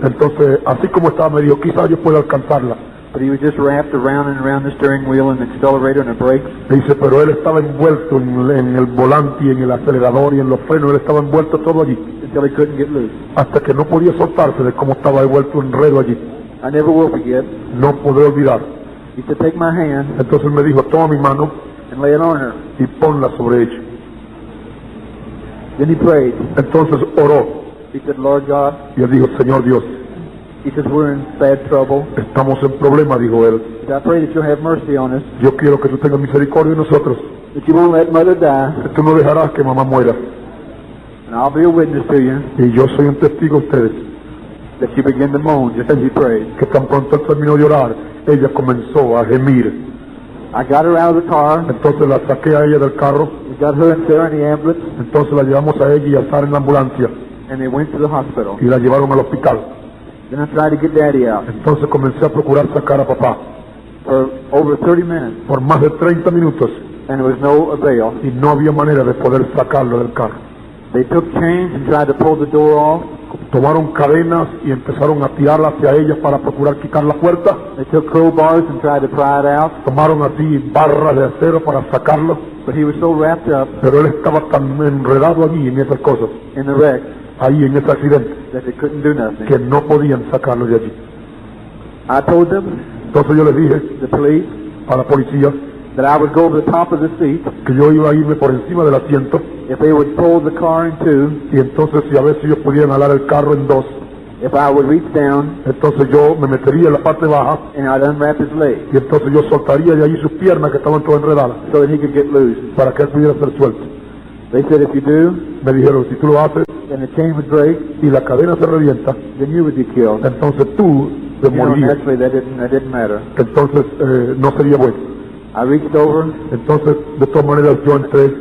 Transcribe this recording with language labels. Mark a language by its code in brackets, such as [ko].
[es] Entonces, así como estaba, me dijo, quizás yo pueda alcanzarla [en] But he was just wrapped around and around the steering wheel and the accelerator and the brakes. [es] Dice, pero él estaba envuelto en el volante y en el acelerador y en los frenos, él estaba envuelto todo allí. [en] Until he couldn't get loose. [es] Hasta que no podía soltarse de cómo estaba envuelto enredo allí. [en] I never will forget. [es] No podré olvidar. [en] He said, take my hand [es] Entonces él me dijo, toma mi mano [en] and lay it on her. [es] y ponla sobre ella. [en] Then he prayed. [es] Entonces oró [en] He said, Lord God. [es] y él dijo, Señor Dios, [en] He says, we're in bad trouble. [es] estamos en problema, dijo él. [en] He said, I pray that you'll have mercy on us. [es] Yo quiero que tú tengas misericordia de nosotros. [en] That you won't let mother die. [es] Que tú no dejarás que mamá muera. [en] And I'll be a witness to you [es] Y yo soy un testigo a ustedes. [en] that she began to moan just as he prayed. [es] Que tan pronto él terminó de orar, ella comenzó a gemir. [en] I got her out of the car. [es] Entonces la saqué a ella del carro. [en] We got her and Sarah in the ambulance. [es] Entonces la llevamos a ella y a Sara en la ambulancia. [en] And they went to the hospital. [es] Y la llevaron al hospital. [en] Then I tried to get Daddy out. [es] Entonces comencé a procurar sacar a papá. [en] For over 30 minutes. [es] Por más de 30 minutos. [en] And there was no avail. [es] Y no había manera de poder sacarlo del carro. [en] They took chains and tried to pull the door off. [es] Tomaron cadenas y empezaron a tirarla hacia ella para procurar quitar la puerta. [en] They took crowbars and tried to pry it out. [es] Tomaron así barras de acero para sacarlo. [en] But he was so wrapped up [es] Pero él estaba tan enredado allí en esas cosas, [en] in the wreck [es] ahí en ese accidente, [en] that they couldn't do nothing. [es] que no podían sacarlo de allí. [en] I told them, [es] Entonces yo les dije [en] the police, [es] a la policía [en] that I would go over the top of the seat [es] que yo iba a irme por encima del asiento [en] if they would pull the car in two, [es] y entonces si a ver si ellos pudieran alar el carro en dos, [en] if I would reach down [es] entonces yo me metería en la parte baja [en] and I'd unwrap his leg [es] y entonces yo soltaría de allí sus piernas que estaban todas enredadas [en] so that he could get loose. [es] para que él pudiera ser suelto. [en] They said if you do, [es] Me dijeron, si tú lo haces [en] then the chain would break, [es] y la cadena se revienta, [en] then you would be killed. [es] entonces tú te [en] You know, [es] morirías. [en] naturally that didn't matter. [es] Entonces no sería bueno. [en] I reached over, [es] Entonces, de todas maneras, yo entré